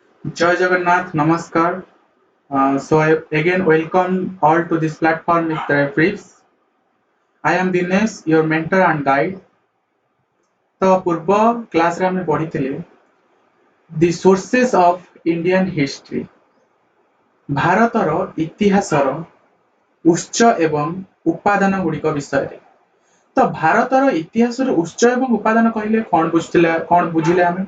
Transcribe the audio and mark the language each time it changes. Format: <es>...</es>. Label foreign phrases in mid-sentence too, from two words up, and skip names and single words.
<or>ଜୟ ଜଗନ୍ନାଥ, ନମସ୍କାର.</or> <en>So I again welcome all to this platform with the briefs. I am Dinesh, your mentor and guide.</en> <or>ତ ପୂର୍ବ କ୍ଲାସରେ ଆମେ ପଢିଥିଲେ</or> <en>the sources of Indian history,</en> <or>ଭାରତର ଇତିହାସର ଉତ୍ସ ଏବଂ ଉପାଦାନ ଗୁଡ଼ିକ ବିଷୟରେ। ତ ଭାରତର ଇତିହାସର ଉତ୍ସ ଏବଂ ଉପାଦାନ କହିଲେ କଣ ବୁଝିଲେ ଆମେ?</or>